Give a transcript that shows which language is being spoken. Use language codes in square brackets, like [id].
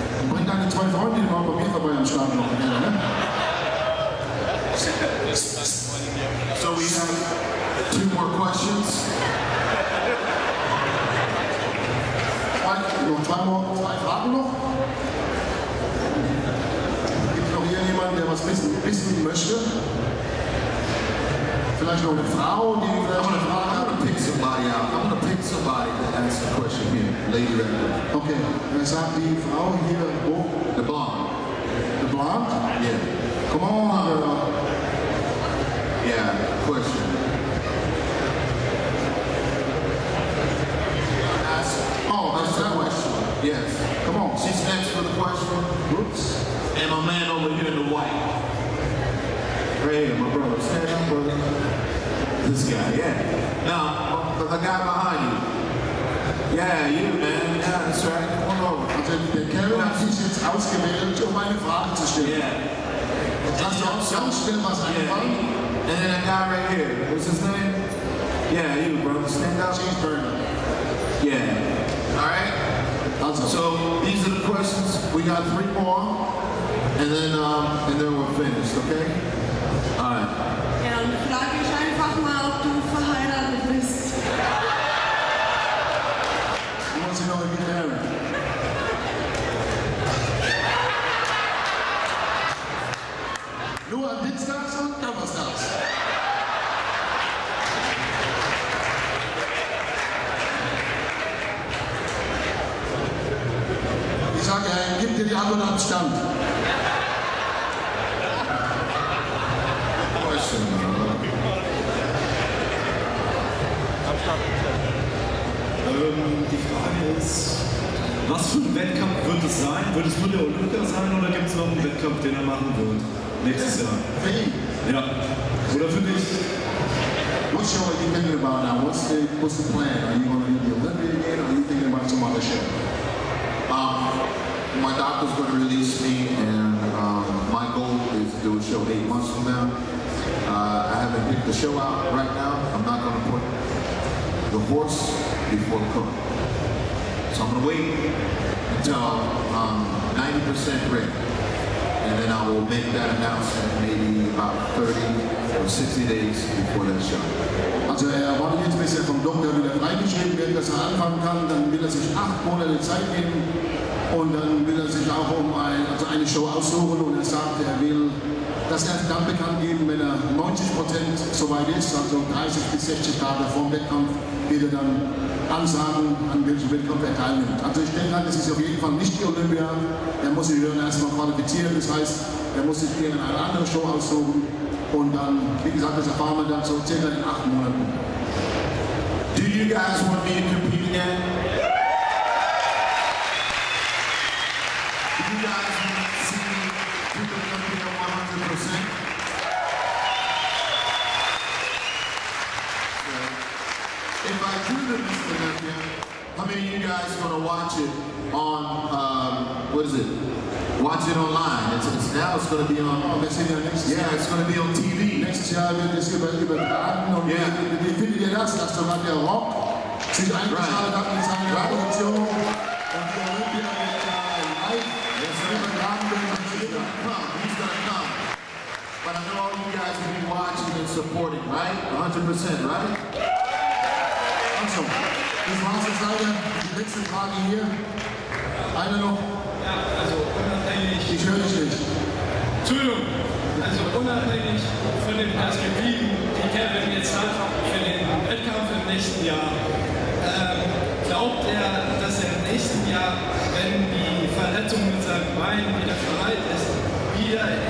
[de] Bring deine 2 Freundinnen mal bei mir vorbei am Start noch. Ne? [en] So we have 2 more questions. [de] Noch 2 Fragen noch. Gibt es noch hier jemanden, der was wissen möchte? Vielleicht noch eine Frau, die vielleicht eine Frage hat? [en] I'm gonna pick somebody to ask a question here, lady right there. [de] Okay, wer sagt die Frau hier hoch? [en] The blonde. The blonde? Yeah. Come on, girl. Yeah, question. That's the question. Yes. Come on. She's next for the question. Oops. And my man over here in the white. Right here, my brother. Stand up, brother. This guy, yeah. Now, the guy behind you. Yeah, you, man. Yeah, that's right. Come on over. [de] Also, der Kevin hat sich jetzt ausgewählt, um eine Frage zu stellen. [en] Yeah. [de] Lass dir auch ganz schnell was einfallen. [en] And then that guy right here, what's his name? Yeah, you, bro. Stand up. Cheeseburger. Yeah. All right. [de] Also. [en] So these are the questions. We got 3 more, and then we're finished. Okay. All right. [de] Ja, dann frage ich einfach mal, ob du verheiratet bist. [en] Who wants to know if you're married? [de] Nur am Dienstags und Donnerstags. Ich sage, gib dir die Antwort am Stand. Die Frage ist, was für ein Wettkampf wird es sein? Wird es nur der Olympia sein oder gibt es noch einen Wettkampf, den er machen wird nächstes Jahr? Für ihn. Ja. Oder für dich? [en] What show are you thinking about now? What's the plan? Are you going to do the Olympia again, or are you thinking about some other show? My doctor's going to release me, and my goal is to do a show 8 months from now. I haven't picked the show out right now. I'm not going to put the horse before the cart. So I'm going to wait until 90% ready. And then I will make that announcement maybe about 30 or 60 days before that show. [de] Also er wollte jetzt, bis er vom Doktor wieder freigeschrieben wird, dass er anfangen kann. Dann will er sich 8 Monate Zeit geben und dann will er sich auch eine Show aussuchen und er sagt, er will das erst dann bekannt geben, wenn er 90% soweit ist, also 30 bis 60 Tage vor dem Wettkampf, wird er dann ansagen, an welchem Wettkampf er teilnimmt. Also ich denke, das ist auf jeden Fall nicht die Olympia. Er muss sich dann erstmal qualifizieren, das heißt, er muss sich irgendeine andere Show aussuchen und dann, wie gesagt, das erfahren wir dann so circa in 8 Monaten. [en] Do you guys want me to compete again? Do you guys want to see me do the Olympia 100%? If I do the Mr. Olympia, how many of you guys are going to watch it on, what is it? Watch it online. Now it's going to be on, it's going to be on TV. [de] Nächstes Jahr wird es übertragen und wie findet ihr das, dass sogar der Rock sich eingeschaltet hat in seiner Produktion und die Olympia wird live übertragen werden. [en] He's gonna come. But I know all you guys will be watching and supporting, right? 100%, right? [de] Also, das war's jetzt leider. Die letzte Frage hier. Eine noch. Ja, also unabhängig. Ich höre dich nicht. Entschuldigung. Also unabhängig von den Perspektiven, die Kevin jetzt hat für den Wettkampf im nächsten Jahr, glaubt er, dass er im nächsten Jahr, wenn die Verletzung mit seinem Bein wieder verheilt ist, wieder